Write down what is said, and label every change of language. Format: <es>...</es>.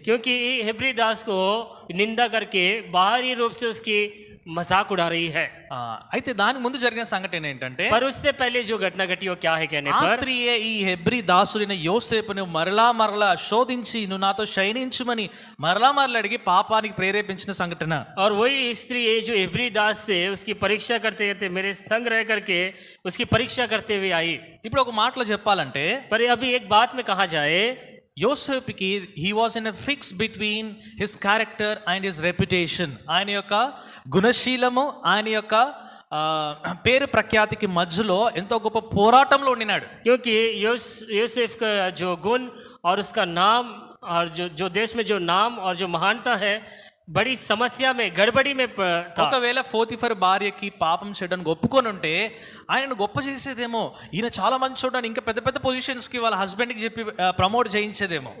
<hi>क्योंकि हिब्री दास को निंदा करके बाहरी रूप से उसकी मजाक उड़ा रही है।</hi> <te>అయితే దాని ముందు జరిగిన సంఘటన ఏంటంటే,</te> <hi>पर उससे पहले जो घटना घटी वो क्या है कहने</hi> <te>ఆ</te> <hi>पर,</hi> <te>స్త్రీయే ఈ హెబ్రీ దాసుడైన యోసేపును మరలా శోధించి నువ్వు నాతో శయనించుమని మరలా అడిగి పాపానికి ప్రేరేపించిన సంఘటన.</te> <hi>और वही स्त्री जो इब्री दास से उसकी परीक्षा करते करते मेरे संग रह करके उसकी परीक्षा करते हुए आई।</hi> <te>ఇప్పుడు ఒక మాటలో చెప్పాలంటే,</te> <hi>पर अभी एक बात में कहा जाए,</hi> <en>యోసేపుకి he was in a fix between his character and his reputation.</en> <te>ఆయన యొక్క గుణశీలము, ఆయన యొక్క పేరు ప్రఖ్యాతికి మధ్యలో ఎంతో గొప్ప పోరాటంలో ఉండినాడు.</te> <hi>क्योंकि यूसुफ का जो गुण और उसका नाम और जो देश में जो नाम और जो महानता है बड़ी समस्या में गड़बड़ी में था.</hi> <te>ఒకవేళ పోతిఫర్ భార్యకి పాపం చేయడానికి ఒప్పుకొని ఉంటే ఆయనను గొప్ప చేసేదేమో, ఈయన చాలా మంచి చూడడానికి ఇంకా పెద్ద పెద్ద పొజిషన్స్ కి వాళ్ళ హస్బెండ్ కి చెప్పి ప్రమోట్ చేయించేదేమో.</te>